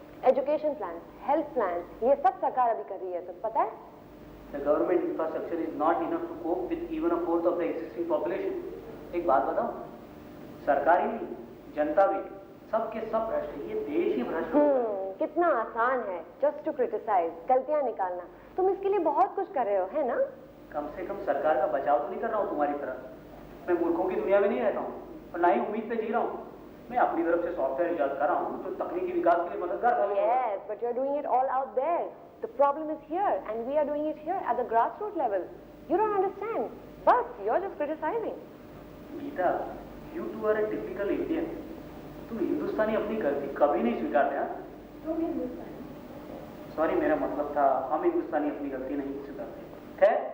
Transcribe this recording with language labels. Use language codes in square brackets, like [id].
[hi] Education plan, health plan, ये सब सरकार अभी कर रही है, तुम पता है? [en] The government infrastructure is not enough to cope with even a fourth of the existing population. [hi] एक बात बताओ, सरकार ही नहीं, जनता भी सबके सब भ्रष्ट है, ये देश ही भ्रष्ट हो गया। कितना आसान है [en] just to criticize, [hi] गलतियां निकालना। तुम इसके लिए बहुत कुछ कर रहे हो, है ना? कम से कम सरकार का बचाव तो नहीं कर रहा हूँ तुम्हारी तरह। मैं मूर्खों की दुनिया में नहीं रहता हूँ और ना ही उम्मीद पे जी रहा हूँ। मैं अपनी तरफ से सॉफ्टवेयर इजाद कर रहा हूँ जो तकनीकी विकास के लिए मददगार साबित होगा। [en] Yes, but you're doing it all out there. The problem is here and we are doing it here at the grassroots level. You don't understand. Bas, you're just criticizing. Gita, you two are a typical Indian. [hi] तुम हिंदुस्तानी अपनी गलती कभी नहीं स्वीकारते, हाँ? तुम हिंदुस्तानी। Sorry, मेरा मतलब था हम हिंदुस्तानी अपनी गलती नहीं स्वीकारते।